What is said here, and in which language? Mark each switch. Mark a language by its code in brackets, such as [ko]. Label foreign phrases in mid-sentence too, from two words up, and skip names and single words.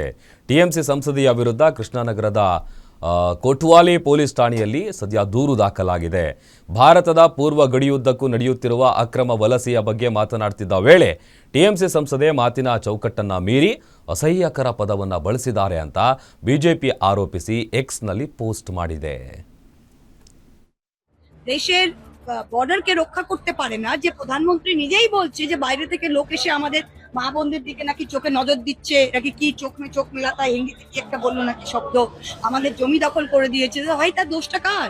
[kn] ಟಿಎಂಸಿ ಸಂಸದೆಯ ವಿರುದ್ಧ ಕೃಷ್ಣಾನಗರದ ಕೋಟ್ವಾಲಿ ಪೊಲೀಸ್ ಠಾಣೆಯಲ್ಲಿ ಸದ್ಯ ದೂರು ದಾಖಲಾಗಿದೆ. ಭಾರತದ ಪೂರ್ವ ಗಡಿಯುದ್ದಕ್ಕೂ ನಡೆಯುತ್ತಿರುವ ಅಕ್ರಮ ವಲಸೆಯ ಬಗ್ಗೆ ಮಾತನಾಡ್ತಿದ್ದ ವೇಳೆ ಟಿಎಂಸಿ ಸಂಸದೆ ಮಾತಿನ ಚೌಕಟ್ಟನ್ನ ಮೀರಿ ಅಸಹ್ಯಕರ ಪದವನ್ನ ಬಳಸಿದ್ದಾರೆ ಅಂತ ಬಿಜೆಪಿ ಆರೋಪಿಸಿ ಎಕ್ಸ್ನಲ್ಲಿ ಪೋಸ್ಟ್ ಮಾಡಿದೆ. [bn] দেশের বর্ডারকে রক্ষা করতে পারে না যে প্রধানমন্ত্রী নিজেই বলছে যে বাইরে থেকে লোক এসে আমাদের মা বোনদের দিকে নাকি চোখে নজর দিচ্ছে, নাকি কি চোখ মেলাতা হিন্দিতে কি একটা বললো নাকি শব্দ, আমাদের জমি দখল করে দিয়েছে। ভাই তার দোষটা কার?